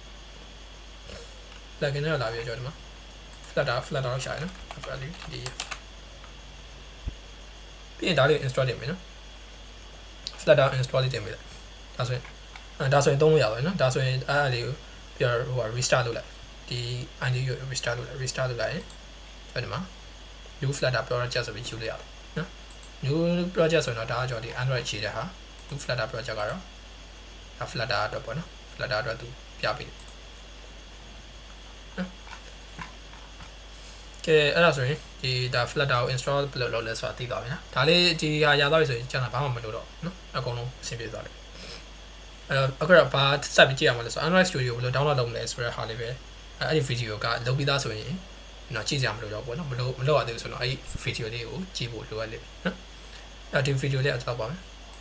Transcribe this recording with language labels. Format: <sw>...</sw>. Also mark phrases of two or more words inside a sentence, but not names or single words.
<my>plugin နဲ့လာပြီးတော့ကျွန်တော်ဒီမှာ Flutter လောက်ရှာရနော် Flutter လေးဒီပြီးရင်ဒါလေး install တင်မယ်နော် Flutter install လေးတင်ပေးလိုက်ဒါဆိုရင်သုံးလို့ရပါတယ်နော်ဒါဆိုရင်အဲ့လေးကိုပြီးတော့ဟို restart လုပ်လိုက်ဒီ ID ကို restart လုပ်လိုက်ရင်ကျွန်တော်ဒီမှာ</my> <en>new Flutter project</en> <my>ဆိုပြီးယူလိုက်ရတယ်နော်</my> <en>new project</en> <my>ဆိုတော့ဒါကကျွန်တော်ဒီ Android ခြေတဲ့ဟာ</my> <en>new Flutter project</en> <my>ကတော့ဒါ Flutter အတွက်ပေါ့နော် Flutter အတွက်သူပြပေးတယ် ကဲအဲ့ဒါဆိုရင်ဒီဒါ Flutter ကို install ဘယ်လိုလုပ်လဲဆိုတာသိသွားပြီနော်ဒါလေးဒီဟာရသွားပြီဆိုရင်ကျွန်တော်ဘာမှမလုပ်တော့နော်အကုန်လုံးအဆင်ပြေသွားတယ်အခုတော့ဘာစပြီးကြည့်ရမှာလဲဆို Android Studio ဘယ်လို download လုပ်မလဲဆိုတဲ့ဟာလေးပဲအဲ့ဒီ video ကလုပ်ပြီးသားဆိုရင်နော်ကြည့်ကြမလို့တော့ပေါ့နော်မလုပ်ရသေးဘူးဆိုတော့အဲ့ဒီ video လေးကိုကြည့်ဖို့လိုအပ်လိမ့်မယ်နော်အဲ့ဒီ video လေးအတော့ပါမယ်</my>